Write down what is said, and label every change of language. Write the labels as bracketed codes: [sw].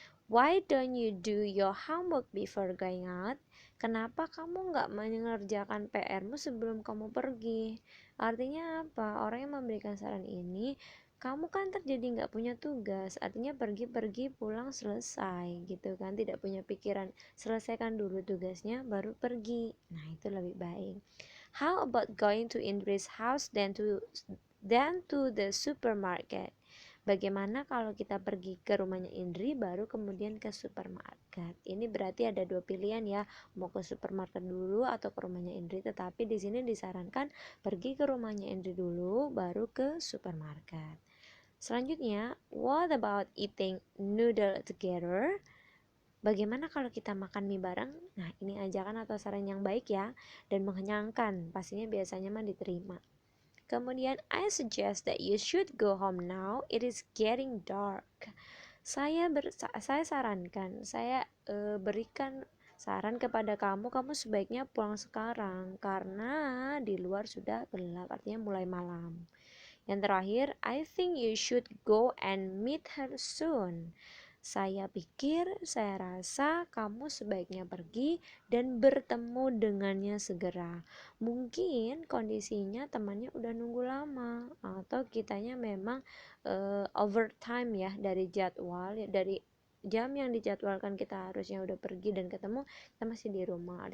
[en] Why don't you do your homework before going out? [id] Kenapa kamu nggak mengerjakan PR-mu sebelum kamu pergi? Artinya apa? Orang yang memberikan saran ini, kamu kan terjadi nggak punya tugas, artinya pergi-pergi pulang selesai gitu kan, tidak punya pikiran, selesaikan dulu tugasnya baru pergi. Nah, itu lebih baik. [en] How about going to Indri's house then to the supermarket? [id] Bagaimana kalau kita pergi ke rumahnya Indri baru kemudian ke supermarket? Ini berarti ada dua pilihan ya, mau ke supermarket dulu atau ke rumahnya Indri. Tetapi di sini disarankan pergi ke rumahnya Indri dulu baru ke supermarket. Selanjutnya, [en] what about eating noodle together? [id] Bagaimana kalau kita makan mie bareng? Nah, ini ajakan atau saran yang baik ya, dan mengenyangkan. Pastinya biasanya mah diterima. Kemudian, [en] I suggest that you should go home now. It is getting dark. [id] Saya sarankan, saya berikan saran kepada kamu sebaiknya pulang sekarang karena di luar sudah gelap, artinya mulai malam. Yang terakhir, [en] I think you should go and meet her soon. [id] Saya rasa kamu sebaiknya pergi dan bertemu dengannya segera. Mungkin kondisinya temannya udah nunggu lama, atau kitanya memang overtime ya, dari jadwal, dari jam yang dijadwalkan kita harusnya udah pergi dan ketemu, kita masih di rumah.